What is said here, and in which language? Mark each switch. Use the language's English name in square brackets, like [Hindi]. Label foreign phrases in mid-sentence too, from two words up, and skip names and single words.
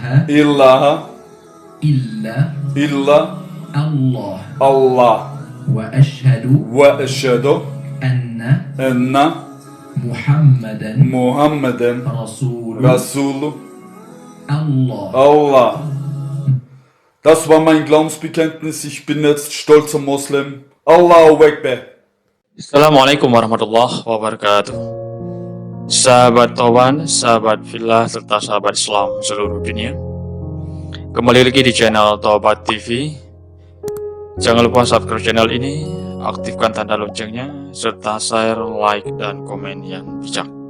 [Arabic] إله إلا إلا الله الله وأشهد وأشهد أن أن محمدا محمدا رسول رسول الله. Allah. [German] Das war mein Glaubensbekenntnis. Ich bin jetzt stolzer Moslem. [Arabic] الله أكبر. السلام عليكم ورحمة الله وبركاته. [Indonesian] Sahabat Toban, sahabat Fillah, serta sahabat Islam seluruh dunia. Kembali lagi di channel Tobat TV. Jangan lupa subscribe channel ini, aktifkan tanda loncengnya, serta share, like, dan komen yang bijak.